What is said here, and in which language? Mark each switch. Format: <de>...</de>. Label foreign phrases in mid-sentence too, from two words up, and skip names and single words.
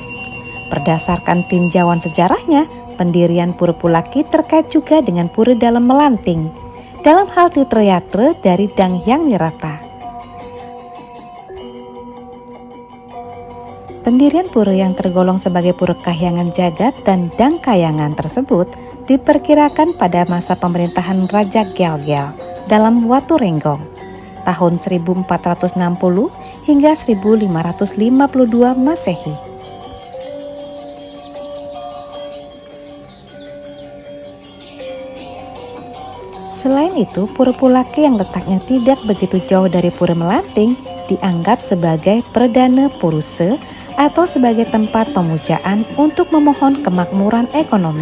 <id>Berdasarkan tinjauan sejarahnya, pendirian Pura Pulaki terkait juga dengan pura dalam melanting, dalam hal Tirtayatra dari Dang Hyang Nirata. Pendirian pura yang tergolong sebagai pura kahyangan jagat dan Dang Kayangan tersebut diperkirakan pada masa pemerintahan Raja Gelgel dalam Watu Renggong, tahun 1460 hingga 1552 Masehi. Selain itu, Pura Pulaki yang letaknya tidak begitu jauh dari Pura Melanting dianggap sebagai perdana puruse atau sebagai tempat pemujaan untuk memohon kemakmuran ekonomi.</id>